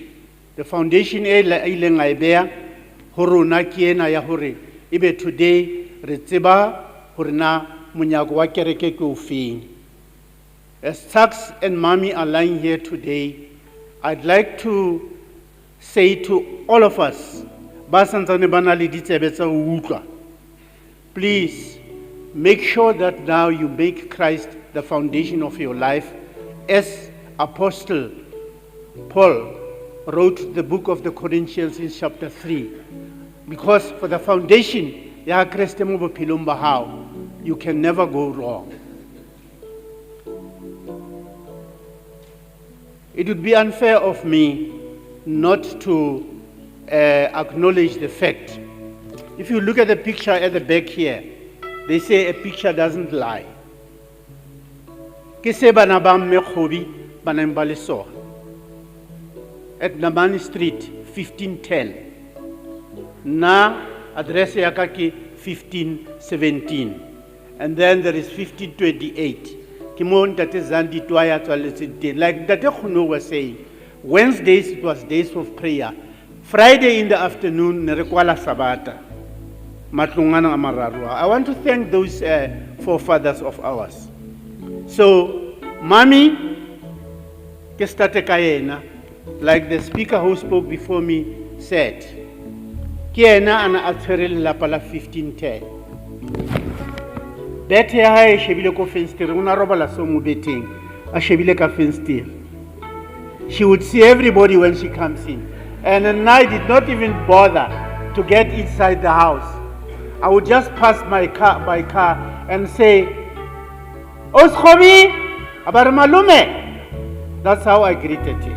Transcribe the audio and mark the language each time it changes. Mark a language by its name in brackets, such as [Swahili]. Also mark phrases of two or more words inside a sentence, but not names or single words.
[English] The foundation today as Tsaks and Mami are lying here today, I'd like to say to all of us, [Southern Sotho] ba santsane ba na le ditsebe tsa ho utlwa, [English] please make sure that now you make Christ the foundation of your life, as Apostle Paul wrote the book of the Corinthians in chapter 3. Because for the foundation, [Southern Sotho] ya Kriste mo bophelong ba hao, [English] you can never go wrong. It would be unfair of me not to acknowledge the fact. If you look at the picture at the back here, they say a picture doesn't lie. [Southern Sotho] Ke se bana ba mme Khobi ba neng ba le sona at Namani Street 1510. Na address ya ka ke 1517. [English] And then there is 1528. [Southern Sotho] Ke mo Ntate Zandi Twaya tswaletse teng. [English] Like Ntate Khuno was saying, Wednesdays it was days of prayer. Friday in the afternoon [Southern Sotho] ne re kwala sabata. Matlongana a mararo. [English] I want to thank those forefathers of ours. So, Mami, [Southern Sotho] ke starte ka yena, [English] like the speaker who spoke before me said, [Southern Sotho] ke yena ana a tshwere lelapa la 1510. Bete ya hae shebile ko fenster, una robala so mo beteng, a shebile ka fenster. [English] She would see everybody when she comes in. And I did not even bother to get inside the house. I would just pass by car and say, Oskhobi, abar malume. That's how I greeted her.